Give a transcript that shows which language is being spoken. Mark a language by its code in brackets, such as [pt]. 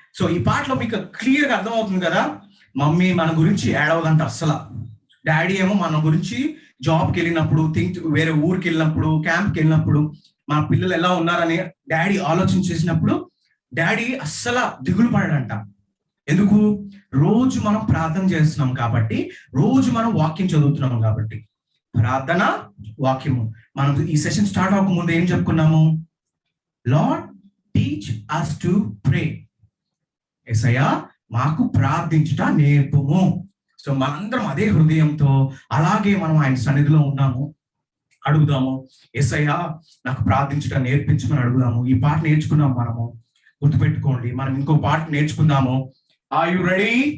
[te] So ఈ పాటలో మీకు క్లియర్ గా అర్థమవుతుంది కదా, మమ్మీ మన గురించి ఏడవదంట అస్సలు, డాడీ ఏమో మన గురించి జాబ్కి వెళ్ళినప్పుడు, వేరే ఊరికి వెళ్ళినప్పుడు, క్యాంప్కి వెళ్ళినప్పుడు మా పిల్లలు ఎలా ఉన్నారని డాడీ ఆలోచన చేసినప్పుడు డాడీ అస్సలు దిగులు పడడంట. ఎందుకు? రోజు మనం ప్రార్థన చేస్తున్నాం కాబట్టి, రోజు మనం వాక్యం చదువుతున్నాం కాబట్టి. ప్రార్థన, వాక్యము. మనం ఈ సెషన్ స్టార్ట్ అవ్వకముందు ఏం చెప్పుకున్నాము? [en] Lord teach us to pray. [te] యేసయ్యా మాకు ప్రార్థించుట నేర్పుము. సో మనందరం అదే హృదయంతో అలాగే మనం ఆయన సన్నిధిలో ఉన్నాము, అడుగుదాము, యేసయ్యా నాకు ప్రార్థించుట నేర్పించమని అడుగుదాము. ఈ పాట నేర్చుకున్నాం మనము, గుర్తుపెట్టుకోండి. మనం ఇంకో పాట నేర్చుకుందాము. Are you ready?